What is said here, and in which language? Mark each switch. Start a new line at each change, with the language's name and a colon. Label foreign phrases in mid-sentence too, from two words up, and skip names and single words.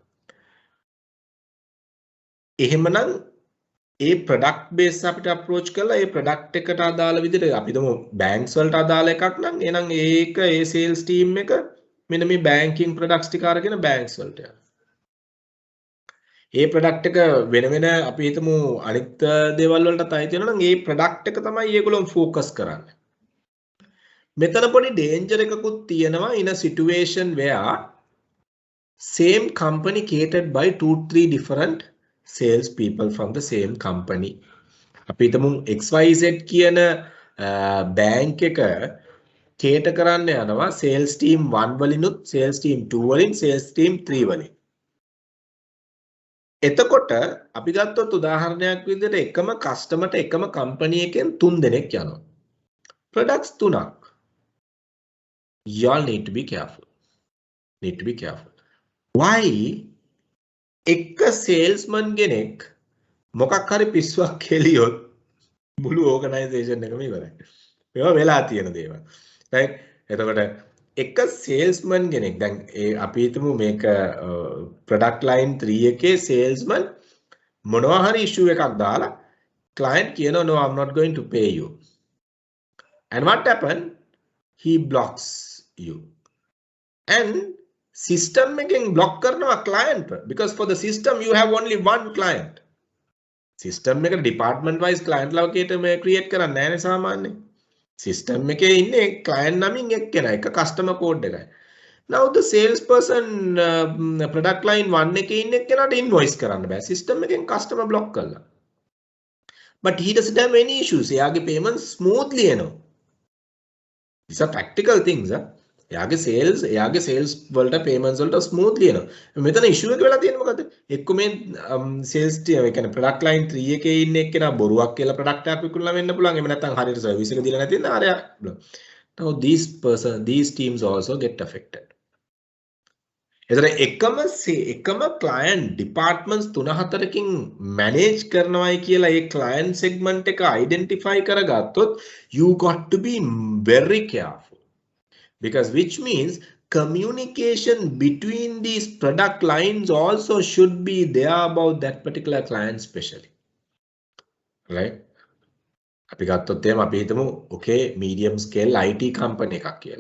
Sinhala: එහෙමනම් ඒ
English: product base
Sinhala: අපිට approach කරලා ඒ product එකට අදාළ විදිහට අපි දමු banks වලට අදාළ එකක් නම් එහෙනම් ඒක ඒ
English: sales team
Sinhala: එක මෙන්න මේ
English: banking products
Sinhala: ටික අරගෙන banks වලට යනවා. ඒ product එක වෙන වෙන අපි හිතමු අනිත් දේවල් වලටත් අයිති වෙනවා නම් ඒ product එක තමයි ඒගොල්ලෝ focus කරන්නේ. මෙතන පොඩි danger එකකුත් තියෙනවා
English: in a situation where same company catered by 2-3 different sales people from the same company.
Sinhala: අපි හිතමු XYZ කියන bank එක cater කරන්න යනවා
English: sales team
Sinhala: 1 වලිනුත්
English: sales team
Sinhala: 2 වලින්
English: sales team
Sinhala: 3 වලින්. එතකොට අපි ගත්තොත් උදාහරණයක් විදිහට එකම කස්ටමර්ට එකම කම්පැනි එකෙන් 3 දෙනෙක් යනවා. products 3ක්.
English: You all need to be careful. Why?
Sinhala: එක salesman කෙනෙක් මොකක් හරි පිස්සුවක් කෙලියොත් මුළු organization එකම ඉවරයි. මේවා වෙලා තියෙන දේවල්. right? එතකොට එක salesman කෙනෙක් දැන් අපි හිතමු මේක
English: product line
Sinhala: 3 එකේ salesman මොනවා හරි issue එකක් දාලා client කියනවා
English: no I'm not going to pay you. And what happened? He blocks you. And system එකෙන් block කරනවා client because for the system you have only one client.
Sinhala: System එක
English: department wise
Sinhala: client ලවකේට මේ create කරන්නේ නැහැ නේ සාමාන්‍යයෙන්. System එකේ ඉන්නේ client නමින් එක්කෙනා එක
English: customer code
Sinhala: එකයි.
English: Now the salesperson product line
Sinhala: 1 එකේ ඉන්න එක්කෙනාට invoice කරන්න බෑ. System එකෙන්
English: customer block
Sinhala: කළා.
English: But he doesn't have any issues.
Sinhala: එයාගේ payment smoothly එනවා.
English: These are practical things.
Sinhala: එයාගේ sales වලට payments වලට smoothly එනවා. මෙතන issue එක වෙලා තියෙන්නේ මොකද? එක්ක මේ
English: sales team
Sinhala: ඒ කියන්නේ
English: product line
Sinhala: 3 එකේ ඉන්න එක්කෙනා බොරුවක් කියලා product එකක් විකුණලා වෙන්න පුළුවන්. එහෙම නැත්නම් හරියට service එක දීලා නැති ඉන්න ආරයා.
English: Now these teams also get affected.
Sinhala: එතන එකම client departments 3-4කින් manage කරනවායි කියලා ඒ
English: client segment
Sinhala: එක identify කරගත්තොත්
English: you got to be very careful. Because which means communication between these product lines also should be there about that particular client specially. Right?
Sinhala: අපි ගත්තොත් එහෙම අපි හිතමු okay
English: medium scale IT company
Sinhala: එකක් කියලා.